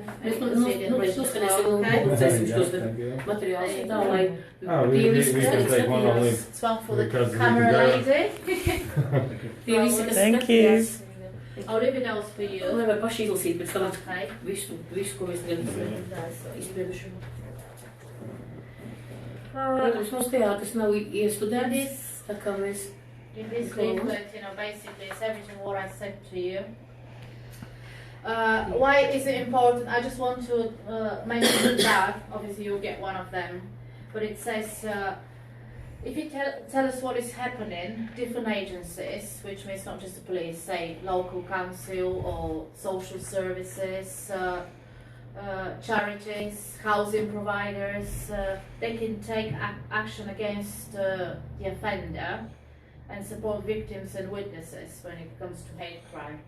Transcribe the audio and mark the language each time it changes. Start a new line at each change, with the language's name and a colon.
Latvian: Mēs noskanēsim un publicēsim šos materiālus tā, lai tie visi, kas skatījās.
English: It's one for the camera lady.
Latvian: Tie visi, kas
English: Thank you.
Latvian: skatījās.
English: I'll leave it else for you.
Latvian: Lai var paši izlasīt pēc tam visu, ko mēs tagad izbrieduši. Protams, mums teātris nav iestudēts, tā kā mēs...
English: In this leaflet, basically it's everything what I said to you. Why is it important? I just want to mention that. Obviously you'll get one of them. But it says, if you tell us what is happening, different agencies, which means not just the police, say local council or social services, charities, housing providers, they can take action against the offender and support victims and witnesses when it comes to hate crime.